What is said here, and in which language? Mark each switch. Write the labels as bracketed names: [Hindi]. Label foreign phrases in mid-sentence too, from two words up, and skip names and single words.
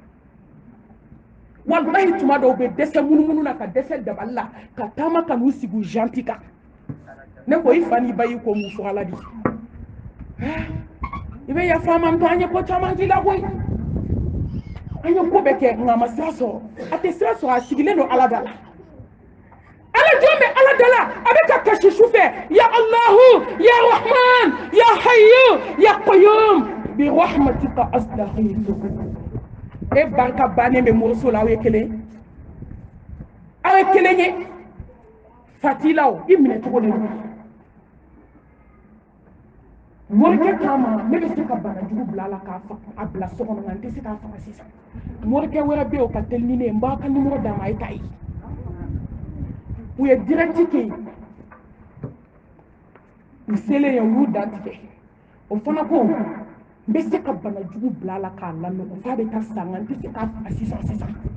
[Bambara] wallahi tuma dɔw bɛ dɛsɛ munumunu na ka dɛsɛ dabali la ka taama ka n'u sigi u janti kan ne ko i fa n'i ba y'i ko mun fɔ ala de i bɛ yafa ma an ye ko caman k'i la koyi an ye ko bɛɛ kɛ nka a ma sira sɔrɔ a tɛ sira sɔrɔ a sigilen don ala da la ala jɔn bɛ ala da la a bɛ ka kasi su fɛ [Arabic] يا الله يا رحمن يا حي يا قيوم برحمتك أستغفر [Bambara] e barika bannen bɛ moriso la aw ye kelen ye fatilaw i minɛ cogo de don morikɛ k'a ma ne bɛ se ka banajugu bila a la k'a bila so kɔnɔ nka n tɛ se k'a faga sisan morikɛ wɛrɛ bɛ yen o ka teli ni ne ye n b'a ka nimoro d'a ma a ye k'a ye u ye direct kɛ yen u selen yen u y'u dantigɛ o fana ko n bɛ se ka banajugu bila a la k'a lanɔgɔ f'a bɛ taa san nka n tɛ se k'a faga sisan